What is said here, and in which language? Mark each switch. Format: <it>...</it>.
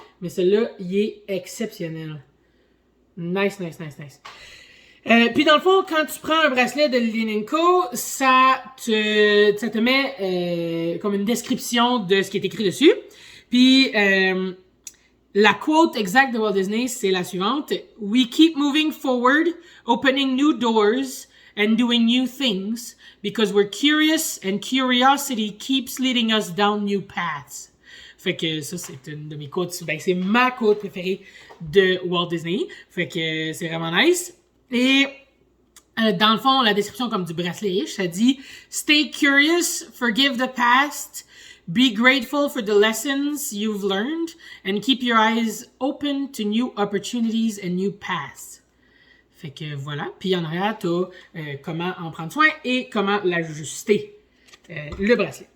<fr>Mais celui-là, il est exceptionnel. Nice. Puis dans le fond, quand tu prends un bracelet de Lillian & Co, ça te met comme une description de ce qui est écrit dessus. Puis... la quote exacte de Walt Disney, c'est la suivante.</fr> <en>We keep moving forward, opening new doors and doing new things because we're curious and curiosity keeps leading us down new paths.</en> <fr>Fait que ça, c'est une de mes quotes. Ben, c'est ma quote préférée de Walt Disney. Fait que c'est vraiment nice. Et dans le fond, la description comme du bracelet, ça dit «</fr> <en>Stay curious, forgive the past ». Be grateful for the lessons you've learned and keep your eyes open to new opportunities and new paths.</en> <fr>Fait que voilà. Puis en arrière, t'as comment en prendre soin et comment l'ajuster, le bracelet.</fr>